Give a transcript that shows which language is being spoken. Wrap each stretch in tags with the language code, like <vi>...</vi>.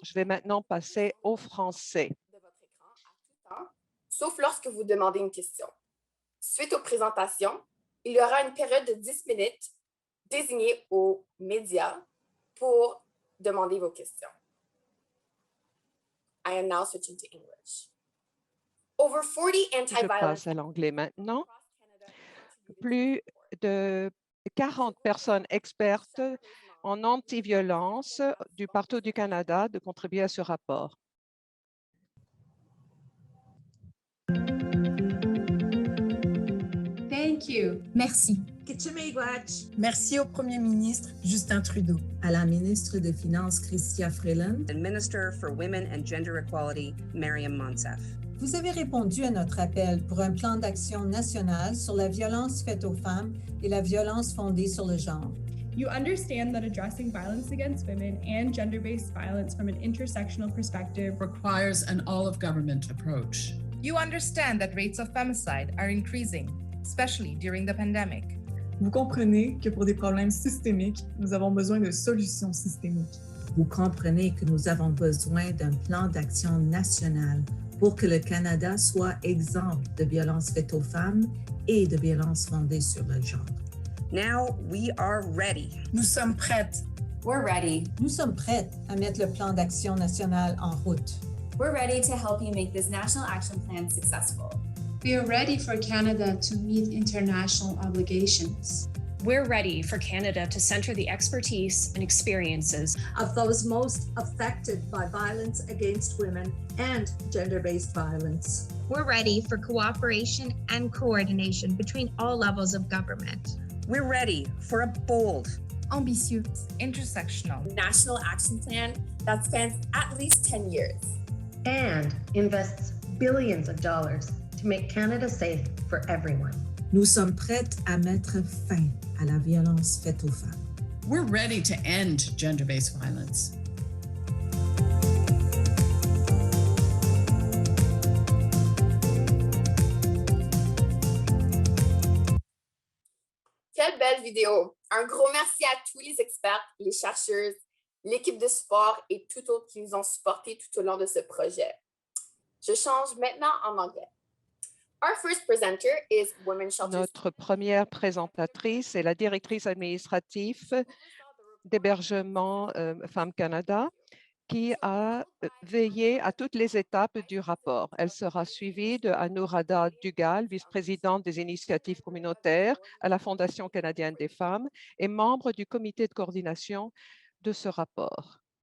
<fr>Je vais maintenant passer au français. De votre écran à tout temps, sauf lorsque vous demandez une question. Suite aux présentations, il y aura une période de 10 minutes désignée aux médias pour demander vos questions.</fr> <en>I am now switching to English. Over 40</en> <fr>Je</fr> <en>anti-violence</en> <fr>passe à l'anglais maintenant. Plus de 40 personnes expertes en anti-violence du partout du Canada de contribuer à ce rapport.</fr> <en>Thank you.</en> <fr>Merci. Merci au Premier ministre Justin Trudeau, à la ministre des Finances Chrystia Freeland,</fr> <en>and Minister for Women and Gender Equality, Mariam Monsef.</en> <fr>Vous avez répondu à notre appel pour un plan d'action national sur la violence faite aux femmes et la violence fondée sur le genre.</fr> <en>You understand that addressing violence against women and gender-based violence from an intersectional perspective requires an all-of-government approach. You understand that rates of femicide are increasing, especially during the pandemic.</en> <fr>Vous comprenez que pour des problèmes systémiques, nous avons besoin de solutions systémiques. Vous comprenez que nous avons besoin d'un plan d'action national pour que le Canada soit exempt de violences faites aux femmes et de violences fondées sur le genre.</fr> <en>Now we are ready.</en> <fr>Nous sommes prêtes.</fr> <en>We're ready.</en> <fr>Nous sommes prêtes à mettre le plan d'action national en route.</fr> <en>We're ready to help you make this National Action Plan successful. We are ready for Canada to meet international obligations. We're ready for Canada to center the expertise and experiences of those most affected by violence against women and gender-based violence. We're ready for cooperation and coordination between all levels of government. We're ready for a bold, ambitious, intersectional National Action Plan that spans at least 10 years. And invests billions of dollars to make Canada safe for everyone.</en> <fr>Nous sommes prêtes à mettre fin à la violence faite aux femmes.</fr> <en>We're ready to end gender-based violence.</en> <fr>Quelle belle vidéo! Un gros merci à tous les experts, les chercheuses, l'équipe de support et tout autre qui nous ont supportés tout au long de ce projet. Je change maintenant en anglais.</fr> <en>Our first presenter is Women's Shelters.</en> <fr>Notre première présentatrice est la directrice administrative d'hébergement Femmes Canada qui a veillé à toutes les étapes du rapport. Elle sera suivie de Anuradha Dugal, vice-présidente des initiatives communautaires à la Fondation canadienne des femmes et membre du comité de coordination de ce rapport.</fr>